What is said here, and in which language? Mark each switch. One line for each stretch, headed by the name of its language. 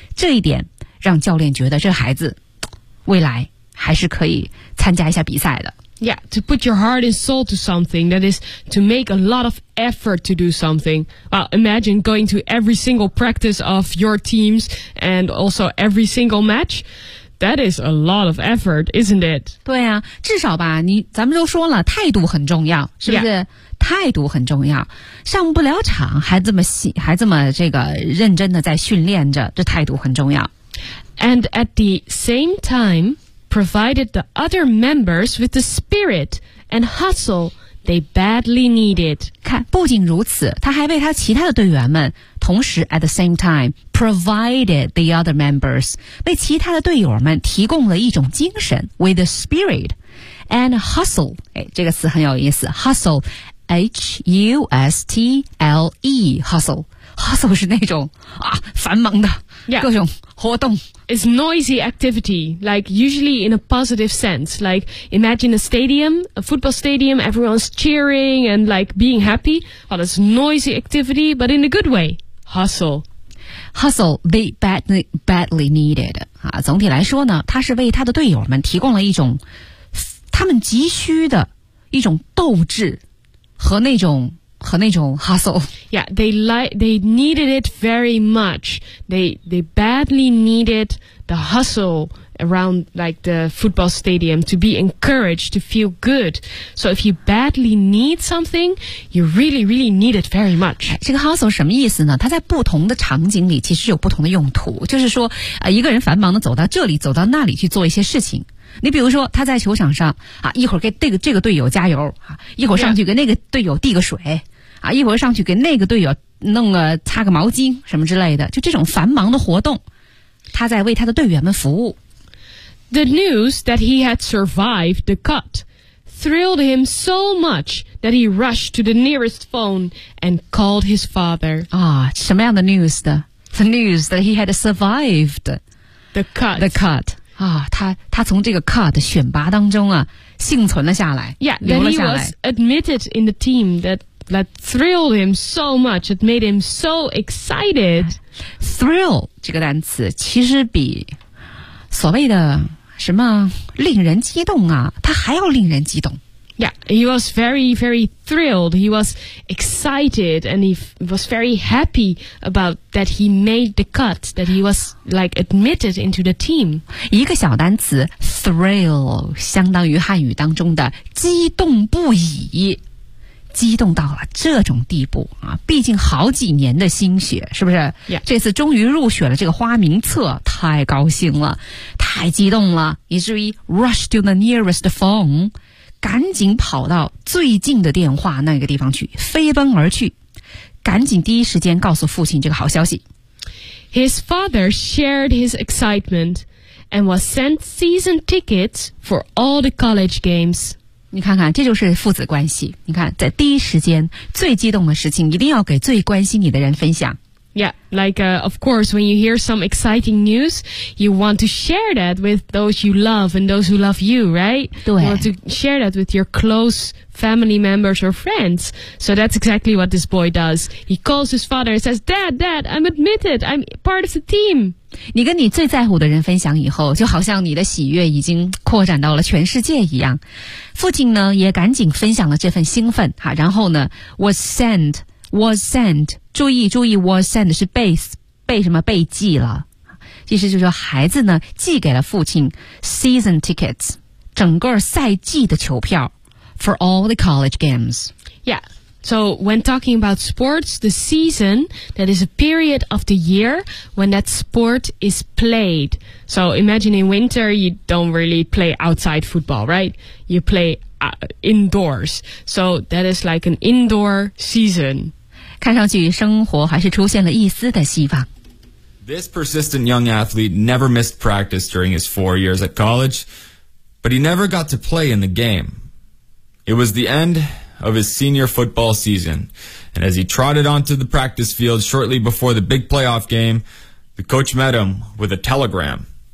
Chinese: 这一点让教练觉得这孩子未来。还是可以参加一下比赛的。
English: Yeah, to put your heart and soul to something, that is to make a lot of effort to do something. Well, imagine going to every single practice of your teams and also every single match. That is a lot of effort, isn't it?
Chinese: 对啊，至少吧，咱们都说了，态度很重要，是不是？
English: Yeah.
Chinese: 态度很重要，上不了场还这么这个认真的在训练着，这态度很重要。
English: And at the same time,provided the other members with the spirit and hustle they badly needed.
Chinese: 看，不仅如此，他还为他其他的队员们，同时
English: at the same time, provided the other members,
Chinese: 为其他的队友们提供了一种精神
English: with the spirit and hustle.
Chinese: 哎，这个词很有意思 ,hustle, H-U-S-T-L-E, hustle. Hustle 是那种啊繁忙的、
English: yeah.
Chinese: 各种活动。
English: It's noisy activity, like usually in a positive sense. Like imagine a stadium, a football stadium, everyone's cheering and like being happy. Well, it's noisy activity, but in a good way. Hustle. Hustle, they badly needed.
Chinese: 啊，总体来说呢，他是为他的队友们提供了一种他们急需的一种斗志和那种hustle.
English: Yeah, they needed it very much. They badly needed the hustle around like the football stadium to be encouraged to feel good. So if you badly need something, you really, really need it very much.
Chinese: 这个 hustle 什么意思呢？它在不同的场景里其实有不同的用途。就是说，一个人繁忙的走到这里，走到那里去做一些事情。你比如说他在球场上啊，一会儿给这个队友加油啊，一会儿上去给那个队友递个水、yeah. 啊，一会儿上去给那个队友弄个擦个毛巾什么之类的，就这种繁忙的活动，他在为他的队员们服务。
English: The news that he had survived the cut thrilled him so much that he rushed to the nearest phone and called his father.
Chinese: 啊，什么样的 news 的
English: ？The news that he had survived the cut. The cut.
Chinese: 啊、哦，他从这个 cut 选拔当中啊幸存了下来，
English: yeah,
Chinese: 留了下来。
English: He was admitted in the team that thrilled him so much. It made him so excited.
Chinese: Thrill 这个单词其实比所谓的什么令人激动啊，它还要令人激动。
English: Yeah, he was very, very thrilled. He was excited and he was very happy about that he made the cut, that he was like admitted into the team.
Chinese: 一个小单词 thrill 相当于汉语当中的激动不已，激动到了这种地步啊！毕竟好几年的心血，是不是？
English: Yeah.
Chinese: 这次终于入选了这个花名册，太高兴了，太激动了，以至于
English: rush to the nearest phone，
Chinese: 赶紧跑到最近的电话那个地方去，飞奔而去，赶紧第一时间告诉父亲这个好消息。
English: His father shared his excitement and was sent season tickets for all the college games.
Chinese: 你看看，这就是父子关系。你看，在第一时间最激动的事情，一定要给最关心你的人分享。
English: Yeah, like, of course, when you hear some exciting news, you want to share that with those you love and those who love you, right?
Chinese: 对。
English: You want to share that with your close family members or friends. So that's exactly what this boy does. He calls his father and says, Dad, Dad, I'm admitted. I'm part of the team.
Chinese: 你跟你最在乎的人分享以后，就好像你的喜悦已经扩展到了全世界一样。父亲呢，也赶紧分享了这份兴奋，哈，然后呢 was sent,注意 was sent 是被什么被寄了，意思就是说孩子呢寄给了父亲 season tickets 整个赛季的球票
English: for all the college games. Yeah, so when talking about sports, the season that is a period of the year when that sport is played. So imagine in winter you don't really play outside football, right? You play indoors. So that is like an indoor season.
Chinese: 看上去生活还是出现了一丝的希望。
English: This persistent young athlete never missed practice during his 4 years at college, but he never got to play in the game. It was the end of his senior football season, and as he trotted onto the practice field shortly before the big playoff game, the coach met him with a telegram.